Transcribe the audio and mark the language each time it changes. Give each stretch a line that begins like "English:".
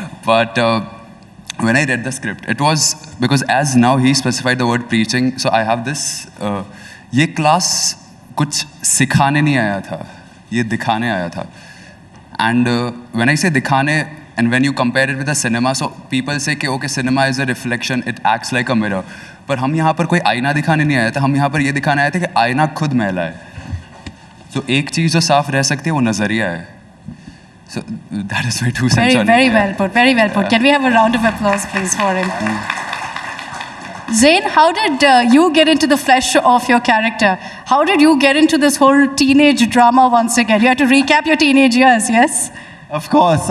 English: But when I read the script, it was because as now he specified the word preaching, so I have this,
Hindi: ये class कुछ सिखाने नहीं आया था,
English: ये दिखाने आया था. And when I say दिखाने, and when you compare it with the cinema, so people say कि okay, cinema is a reflection, it acts like a mirror.
Hindi: पर हम यहाँ पर कोई आईना दिखाने नहीं आया था, हम यहाँ पर ये दिखाने आए थे कि आईना खुद मैला है. So एक चीज़ जो साफ रह सकती है वो नज़रिया है.
English: So that is my 2 cents on it. Very well put, very well put. Can we have a round of applause, please, for him? Zain, how did you get into the flesh of your character? How did you get into this whole teenage drama once again? You had to recap your teenage years, yes? Of course.